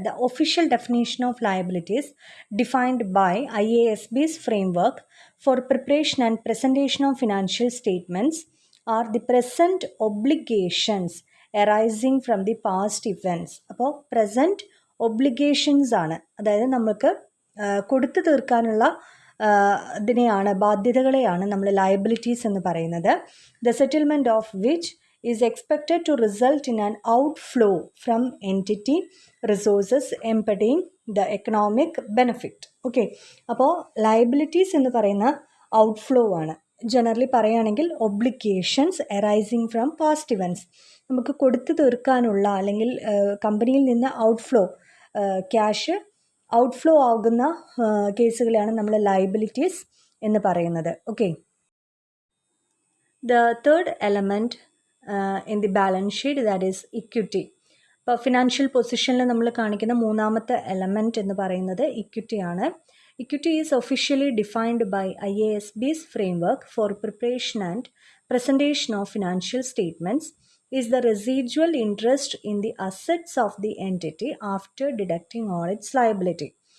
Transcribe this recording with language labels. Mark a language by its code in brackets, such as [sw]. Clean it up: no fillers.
[en] The official definition of liabilities defined by IASB's framework for preparation and presentation of financial statements are the present obligations arising from the past events. [ml] അപ്പോൾ present obligations ആണ്, അതായത് നമുക്ക് കൊടുത്തു തീർക്കാനുള്ള ഇതിനെയാണ്, ബാധ്യതകളെയാണ് നമ്മൾ liabilities എന്ന് പറയുന്നത്. [en] The settlement of which is expected to result in an outflow from entity resources embedding the economic benefit. [ml] Okay, അപ്പോൾ ലയബിലിറ്റീസ് എന്ന് പറയുന്ന ഔട്ട്ഫ്ലോ ആണ്. ജനറലി പറയുകയാണെങ്കിൽ [en] obligations arising from past events, [ml] നമുക്ക് കൊടുത്തു തീർക്കാനുള്ള അല്ലെങ്കിൽ കമ്പനിയിൽ നിന്ന് ഔട്ട്ഫ്ലോ, ക്യാഷ് ഔട്ട്ഫ്ലോ ആകുന്ന കേസുകളെയാണ് നമ്മൾ ലയബിലിറ്റീസ് എന്ന് പറയുന്നത്. [en] Okay, the third element in the balance sheet, that is equity. [ml] ഇപ്പോൾ ഫിനാൻഷ്യൽ പൊസിഷനിൽ നമ്മൾ കാണിക്കുന്ന മൂന്നാമത്തെ എലമെൻറ്റ് എന്ന് പറയുന്നത് ഇക്വിറ്റി ആണ്. [en] Equity is officially defined by IASB's framework for preparation and presentation of financial statements is the residual interest in the assets of the entity after deducting all its liability.